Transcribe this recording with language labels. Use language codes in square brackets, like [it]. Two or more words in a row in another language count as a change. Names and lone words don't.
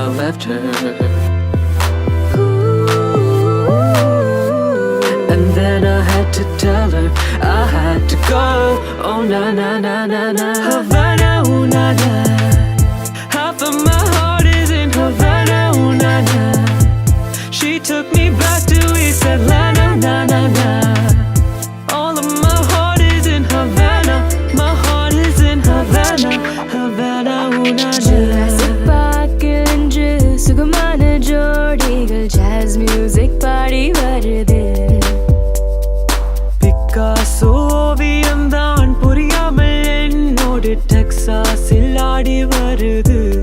[en] left her. And then I had to tell her I had to go. Oh na na na na na. Havana, ooh na na. Half of my heart is in Havana, ooh na na. She took me back to East Atlanta, na na na. All of my heart is in Havana. My heart is in Havana, Havana, ooh na na. [ta] Jurassic Park என்று சுகமான ஜோடிகள் [en] jazz music [ta] பாடி வருது. பிக்காசோ ஓவியம்தான் புரியாமல் என்னோடு டெக்சாஸில் ஆடி வருது.